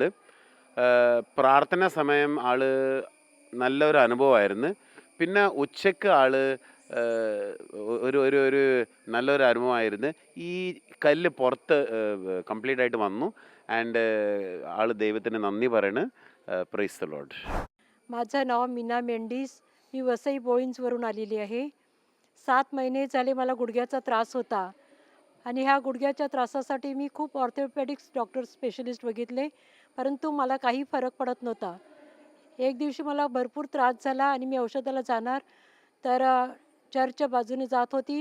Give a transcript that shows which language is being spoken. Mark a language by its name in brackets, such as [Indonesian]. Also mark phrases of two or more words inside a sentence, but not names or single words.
[Malayalam] പ്രാർത്ഥന സമയം നല്ലൊരു അനുഭവമായിരുന്നു. പിന്നെ ഉച്ചയ്ക്ക് ഒരു നല്ലൊരു അനുഭവമായിരുന്നു. ഈ കല്ല് പുറത്ത് കംപ്ലീറ്റ് ആയിട്ട് വന്നു. ആൻഡ് ദൈവത്തിന് നന്ദി പറയണ്. [English] Praise the Lord. [Marathi] माझं नाव मीना मेंडिस. मी वसई बोळींजवरून आलेली आहे. 7 महिने झाले मला गुडघ्याचा त्रास होता आणि ह्या गुडघ्याच्या त्रासासाठी मी खूप [English] orthopedics doctor specialist [Marathi] बघितले, परंतु मला काही फरक पडत नव्हता. एक दिवशी मला भरपूर त्रास झाला आणि मी औषधाला जाणार, तर चर्चच्या बाजूने जात होती.